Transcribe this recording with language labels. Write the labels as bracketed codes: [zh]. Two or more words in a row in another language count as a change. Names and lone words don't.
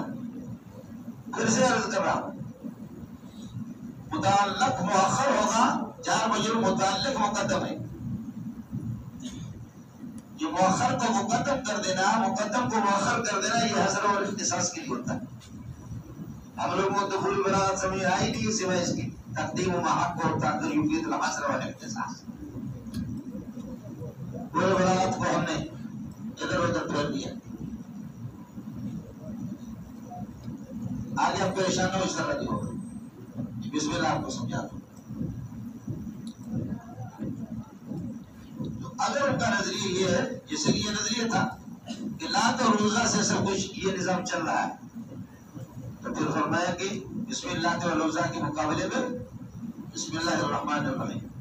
[ur] پھر سے عرض کر رہا ہوں، متعلق مؤخر ہوگا، جار مجرور متعلق مقدم ہے. جو مؤخر کو مقدم کر دینا، مقدم کو مؤخر کر دینا، یہ حصر اور اختصاص کے لیے ہوتا ہے. ہم لوگوں کو دخول بلاغت سمجھ آئی نہیں سوائے اس کی تقدیم و محق اور تاخیر [ar] یفید الحصر والاختصاص. [ur] پورے بلاغت کو ہم نے ادھر ادھر پھیر دیا. آگے آپ پریشان ہو اس طرح نہیں ہوگا. [ar] بسم اللہ [ur] آپ کو سمجھا دوں. اگر ان کا نظریہ یہ ہے، جیسے کہ یہ نظریہ تھا کہ لات اور عزا سے سب کچھ یہ نظام چل رہا ہے، تو پھر فرمایا کہ [ar] بسم اللہ والعزا [ur] کے مقابلے میں [ar] بسم اللہ الرحمن الرحیم.